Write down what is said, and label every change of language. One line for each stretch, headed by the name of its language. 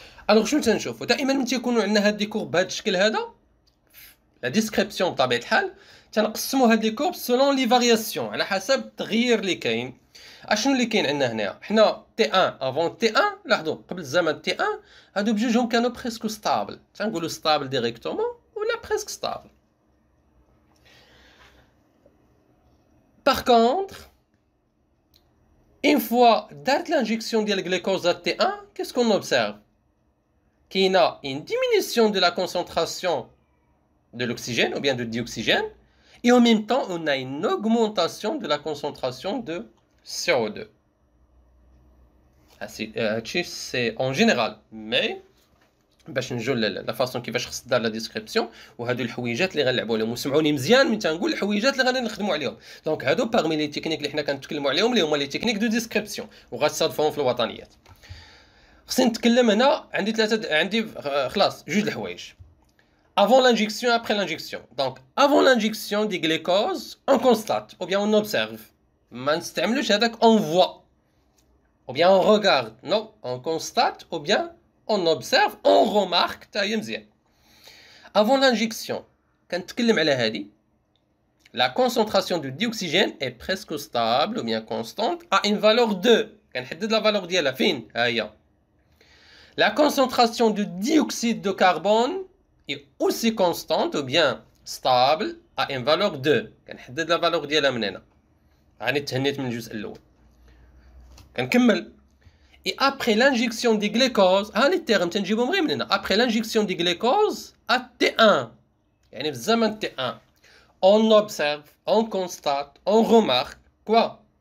Arabic: الوغ شنو تنشوفوا دائما ملي تيكونوا عندنا هاد لي كورب بهذا الشكل هذا لا ديسكريبسيون بطبيعه الحال تنقسموا هاد لي كورب سولون لي فارياسيون على حسب التغيير اللي كاين. اشنو اللي كاين عندنا هنايا حنا تي 1 افون تي 1 لاحظوا قبل الزمن تي 1 هادو بجوجهم كانوا بريسكو ستابل تنقولوا ستابل ديريكتومون ولا بريسك ستابل.
French: Par contre, une fois
Arabic: دارت
French: l'injection
Arabic: ديال الجلوكوز
French: à T1, qu'est-ce qu'on observe? Qu'il y a une diminution de la concentration de l'oxygène ou bien de dioxygène et en même temps on a une augmentation de la concentration de CO2. C'est en général, mais
Arabic: باش نجو لا فاصون كيفاش خص دار لا ديسكريبسيون وهادو الحويجات اللي غنلعبوا عليهم وسمعوني مزيان من تنقول الحويجات اللي غادي نخدموا عليهم. دونك هادو باغمي لي تكنيك اللي حنا كنتكلموا عليهم اللي هما لي تكنيك دو ديسكريبسيون وغتصادفوهم في الوطنيات. خصني نتكلم هنا عندي خلاص جوج الحوايج
French: avant l'injection après l'injection. Donc avant l'injection des glucose on constate ou bien on observe.
Arabic: ما نستعملوش هذاك
French: on voit ou bien on regarde. Non, on constate ou bien on observe, on remarque. Avant l'injection,
Arabic: كنتكلم على هذه
French: la concentration de dioxygène est presque stable ou bien constante à une valeur 2.
Arabic: كنحدد
French: la valeur
Arabic: ديالها فين ها هي.
French: La concentration de dioxyde de carbone est aussi constante ou bien stable à une valeur 2.
Arabic: كنحدد
French: la valeur
Arabic: ديالها من هنا. راني تهنيت من الجزء الاول. كنكمل.
French: Et après l'injection des glucose, les termes
Arabic: تنجيبهم غير من هنا.
French: Après l'injection des glucose à T1,
Arabic: يعني في الزمن
French: T1, on observe, on constate, on remarque quoi?